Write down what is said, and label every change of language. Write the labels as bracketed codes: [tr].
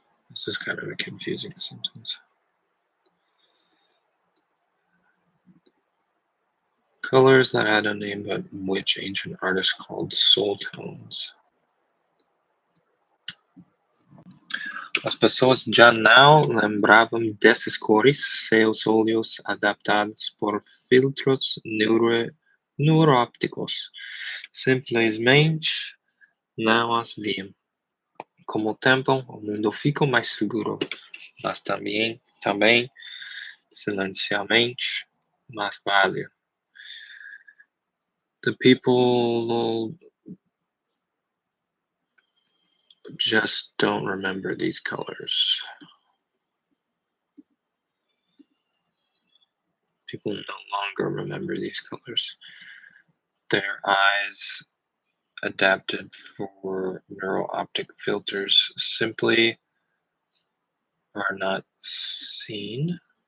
[en] This is kind of a confusing sentence. Colors that had a name, but which ancient artist called soul tones. [pt] As pessoas já não lembravam desses cores, seus olhos adaptados por filtros neuroópticos simplesmente não as viam. Com o tempo, o mundo ficou mais seguro, mas também silenciosamente mais vazio. [en] The people just don't remember these colors. People no longer remember these colors. Their eyes adapted for neural-optic filters simply are not seen.